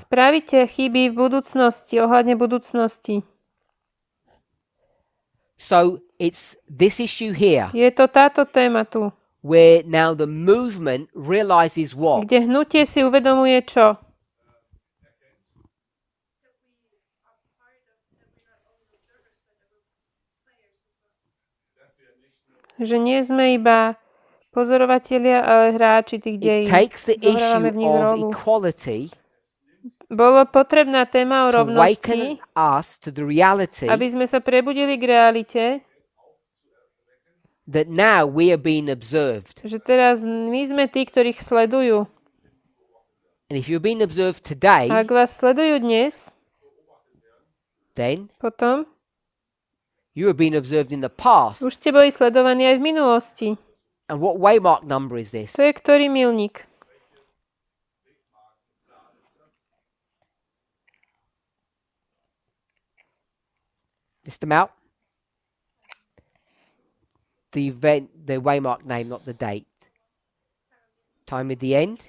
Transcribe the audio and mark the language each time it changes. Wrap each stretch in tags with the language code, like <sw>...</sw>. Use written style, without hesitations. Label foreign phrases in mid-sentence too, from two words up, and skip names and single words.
<sk>spravíte chyby v budúcnosti, ohľadne budúcnosti.</sk> <en>So it's this issue here</en> <sk>Je to táto téma tu,</sk> <en>where now the movement realizes what?</en> <sk>kde hnutie si uvedomuje čo? Že nie sme iba pozorovatelia, ale hráči tých</sk> <en>It</en> <sk>dejín.</sk> <en>takes the</en> <sk>Zohrávame v</sk> <en>issue</en> <sk>nich</sk> <en>of</en> <sk>rolu.</sk> <en>equality</en> <sk>Bolo potrebná téma o</sk> <en>to</en> <sk>rovnosti,</sk> <en>awaken us to the reality</en> <sk>aby sme sa prebudili k realite,</sk> <en>that now we are being observed.</en> <sk>že teraz my sme tí, ktorých sledujú.</sk> <en>And if you're being observed today,</en> <sk>A ak vás sledujú dnes,</sk> <en>then</en> <sk>potom</sk> <en>you are being observed in the past.</en> <sk>už ste boli sledovaní aj v minulosti.</sk> <en>And what waymark number is this? To je ktorý milník? List them out. The event, the waymark name, not the date. Time at the end,</en>